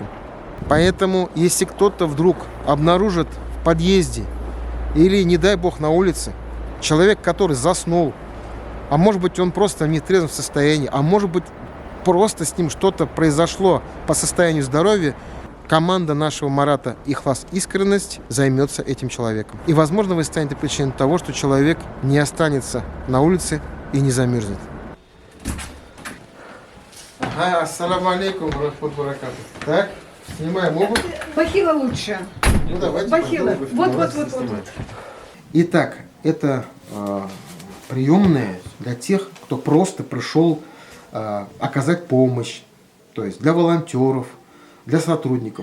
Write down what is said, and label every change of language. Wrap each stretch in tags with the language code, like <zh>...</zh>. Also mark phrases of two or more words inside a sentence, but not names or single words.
<ru>Поэтому, если кто-то вдруг обнаружит в подъезде или, не дай бог, на улице человек, который заснул, а может быть, он просто в нетрезвом состоянии, а может быть, просто с ним что-то произошло по состоянию здоровья, команда нашего Марата Ихлас Искренность займется этим человеком. И, возможно, вы станете причиной того, что человек не останется на улице и не замерзнет.</ru> <ar>السلام عليكم، رحمة بركاته.</ar> <ru>Так, снимаем обувь. Бахила лучше. Ну, давайте. Бахила. обувь. Вот. Снимаем. Итак, это приемная для тех, кто просто пришел оказать помощь, то есть для волонтеров, для сотрудников.</ru>